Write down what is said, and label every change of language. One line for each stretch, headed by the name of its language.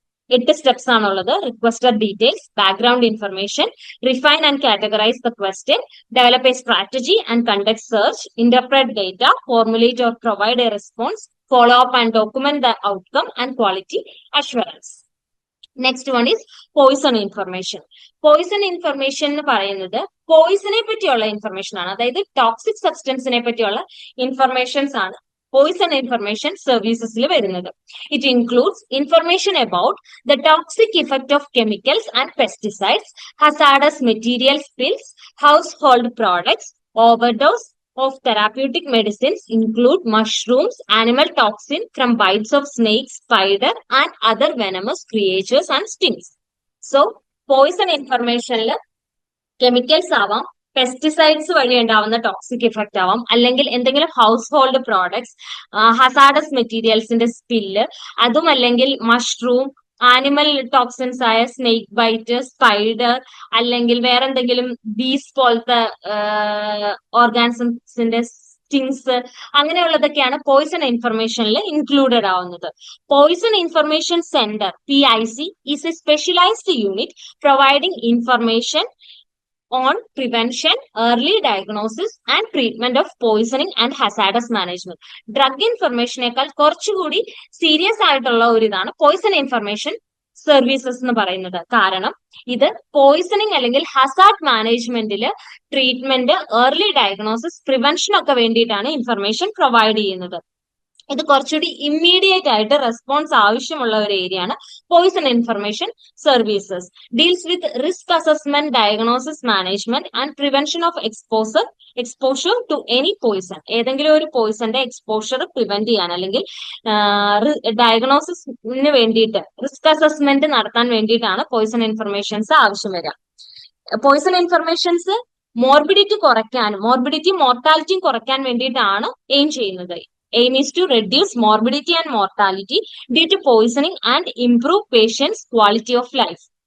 Malayalam: 8 steps ആണുള്ളത്.
English: Requested details, background information, refine and categorise the question, develop a strategy and conduct search, interpret data, formulate or provide a response, follow up and document the outcome, and quality assurance. Next one is poison information.
Malayalam: Poison information എന്ന് പറയുന്നത് പോയിസനെ പറ്റിയുള്ള information ആണ്. അതായത് toxic സബ്സ്റ്റൻസിനെ പറ്റിയുള്ള informations ആണ് Poisson information സർവീസസിൽ വരുന്നത്.
English: It includes information about the toxic effect of chemicals and pesticides, hazardous material spills, household products, overdose of therapeutic medicines, include mushrooms, animal toxin from bites of snakes, spider and other venomous creatures and stings.
Malayalam: So poison information chemicals ആവാം, pesticides വഴി ഉണ്ടാവുന്ന toxic effect ആവാം, അല്ലെങ്കിൽ എന്തെങ്കിലും house hold products, hazardous മെറ്റീരിയൽസിന്റെ spill, അതും അല്ലെങ്കിൽ mushroom, animal toxins ആയ snake bite, spider, അല്ലെങ്കിൽ വേറെ എന്തെങ്കിലും ബീസ് പോലത്തെ ഓർഗാനിസംസിന്റെ സ്റ്റിങ്സ്, അങ്ങനെയുള്ളതൊക്കെയാണ് പോയിസൺ ഇൻഫർമേഷനിൽ ഇൻക്ലൂഡഡ് ആവുന്നത്.
English: Poison information centre PIC is a specialised unit providing information on prevention, early diagnosis and treatment of poisoning and hazardous management.
Malayalam: Drug ഇൻഫർമേഷനേക്കാൾ കുറച്ചുകൂടി serious ആയിട്ടുള്ള ഒരു ഇതാണ് പോയിസൺ ഇൻഫർമേഷൻ സർവീസസ് എന്ന് പറയുന്നത്. കാരണം ഇത് പോയിസണിങ് അല്ലെങ്കിൽ ഹസാർഡ് മാനേജ്മെന്റിൽ ട്രീറ്റ്മെന്റ്, ഏർലി ഡയഗ്നോസിസ്, പ്രിവെൻഷൻ ഒക്കെ വേണ്ടിയിട്ടാണ് ഇൻഫർമേഷൻ പ്രൊവൈഡ് ചെയ്യുന്നത്. ഇത് കുറച്ചുകൂടി ഇമ്മീഡിയറ്റ് ആയിട്ട് റെസ്പോൺസ് ആവശ്യമുള്ള ഒരു ഏരിയ ആണ് Poisson information services.
English: Deals with risk assessment, diagnosis, management and prevention of exposure to any poison.
Malayalam: ഏതെങ്കിലും ഒരു പോയിസന്റെ എക്സ്പോഷർ പ്രിവെന്റ് ചെയ്യാൻ അല്ലെങ്കിൽ ഡയഗ്നോസിസിന് വേണ്ടിയിട്ട്, റിസ്ക് അസസ്മെന്റ് നടത്താൻ വേണ്ടിയിട്ടാണ് പോയിസൺ ഇൻഫർമേഷൻസ് ആവശ്യം വരിക. പോയിസൺ ഇൻഫർമേഷൻസ് മോർബിഡിറ്റി മോർട്ടാലിറ്റിയും കുറയ്ക്കാൻ വേണ്ടിയിട്ടാണ് എയിം ചെയ്യുന്നത്.
English: Aim is to reduce morbidity and mortality due to poisoning and improve patients' quality of life.